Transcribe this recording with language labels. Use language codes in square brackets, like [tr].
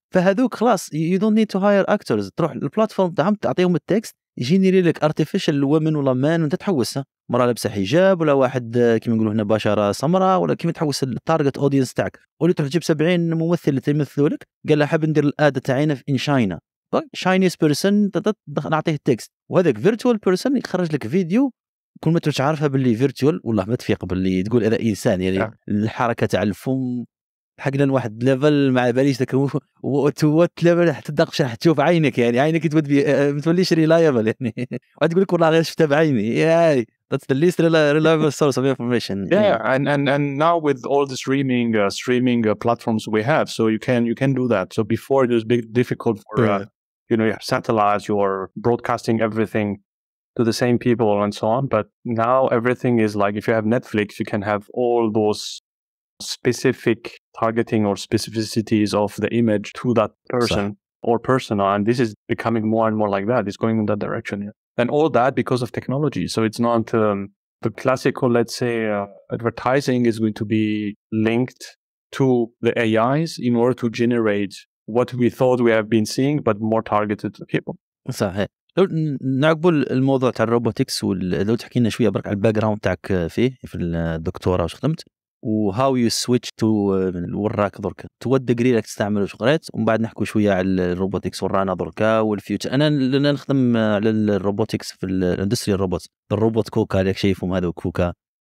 [ar] فهذوك خلاص [en] you don't need to hire actors، [ar] تروح البلاتفورم تاعهم تعطيهم التكست يجينيري لك [en] artificial women [ar] ولا مان، وانت تحوسها مرة لابسه حجاب ولا واحد كيما نقولوا هنا بشره سمراء، ولا كيما تحوس التارجت اودينس تاعك، ولا تروح تجيب 70 ممثل اللي تمثلوا لك، قال له حاب ندير الاد تاعنا في ان شاينا، شاينيس بيرسون نعطيه التكست، وهذاك فيرتوال بيرسون يخرج لك فيديو كل ما تروح عارفها باللي فيرتوال، والله ما تفيق باللي تقول هذا انسان، يعني الحركه تاع الفم، حقنا لواحد ليفل ما باليش ذاك وات ليفل حتى تدقش راح تشوف عينك، يعني عينك ما توليش ريلايبل يعني واحد يقول لك والله غير شفتها بعيني. ياي [en] that's the least reliable source of information. Yeah, and now with all the streaming platforms we have, so you can do that. So before it was difficult for you know, you have satellites, you're broadcasting everything to the same people and so on. But now everything is like, if you have Netflix, you can have all those specific targeting or specificities of the image to that person or persona. And this is becoming more and more like that. It's going in that direction. Yeah. And all that because of technology. So it's not the classical, let's say, advertising is going to be linked to the AIs in order to generate what we thought we have been seeing, but more targeted to people. [ar] صحيح. لو نعقبوا الموضوع تاع الروبوتكس، لو تحكي لنا شويه برك على الباك جراوند تاعك فيه في الدكتوراه واش خدمت، وهاو يو سويتش تو وراك درك تو وات ديجري راك تستعمل واش قريت، ومن بعد نحكوا شويه على الروبوتكس ورانا دركا والفيوتشر. انا نخدم على الروبوتكس في الاندستري الروبوت كوكا اللي شايفهم هذا كوكا.